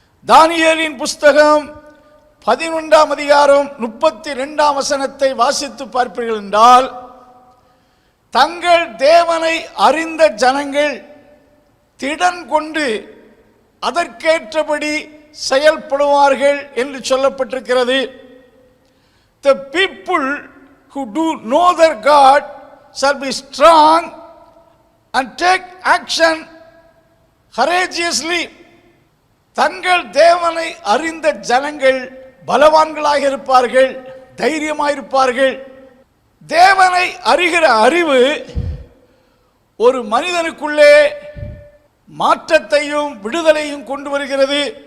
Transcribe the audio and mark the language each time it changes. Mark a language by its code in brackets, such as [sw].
[ta] தானியேலின் புஸ்தகம் 11ஆம் அதிகாரம் 32ஆம் வசனத்தை வாசித்து பார்ப்பீர்கள் என்றால், தங்கள் தேவனை அறிந்த ஜனங்கள் திடன் கொண்டு அதற்கேற்றபடி செயல்படுவார்கள் என்று சொல்லப்பட்டிருக்கிறது. [en] The people who do know their God shall be strong and take action courageously. [ta] தங்கள் தேவனை அறிந்த ஜனங்கள் பலவான்களாக இருப்பார்கள், தைரியமாயிருப்பார்கள். தேவனை அறிகிற அறிவு ஒரு மனிதனுக்குள்ளே மாற்றத்தையும் விடுதலையும் கொண்டு வருகிறது.